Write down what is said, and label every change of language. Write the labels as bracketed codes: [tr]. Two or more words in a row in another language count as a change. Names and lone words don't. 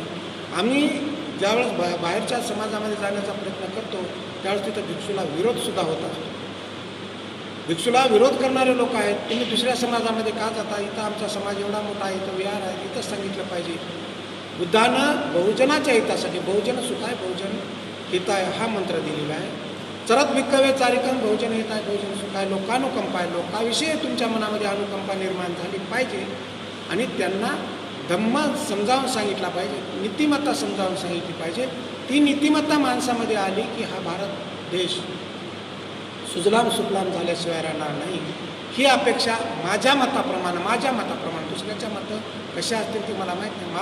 [mr] आम्ही ज्यावेळेस बाहेरच्या समाजामध्ये जाण्याचा प्रयत्न करतो त्यावेळेस तिथं भिक्षूला विरोधसुद्धा होत असतो. भिक्षूला विरोध करणारे लोक आहेत, तुम्ही दुसऱ्या समाजामध्ये का जाता, इथं आमचा समाज एवढा मोठा आहे, इथं विहार आहे, इथंच सांगितलं पाहिजे. बुद्धानं बहुजनाच्या हितासाठी, [pi] बहुजन सुखाय बहुजन हिताय [mr] हा मंत्र दिलेला आहे. [pi] चरत भिक्कवे चारिकन बहुजन हिताय बहुजन सुखाय, लोकानुकंपाय, [mr] लोकाविषयी तुमच्या मनामध्ये अनुकंपा निर्माण झाली पाहिजे आणि त्यांना धम्म समजावून सांगितला पाहिजे, नीतिमत्ता समजावून सांगितली पाहिजे. ती नीतिमत्ता माणसामध्ये आली की हा भारत देश [sa] सुजलाम सुफलाम [mr] झाल्याशिवाय राहणार नाही. ही अपेक्षा माझ्या मताप्रमाणे दुसऱ्याच्या मतं कशा असतील ती मला माहीत नाही.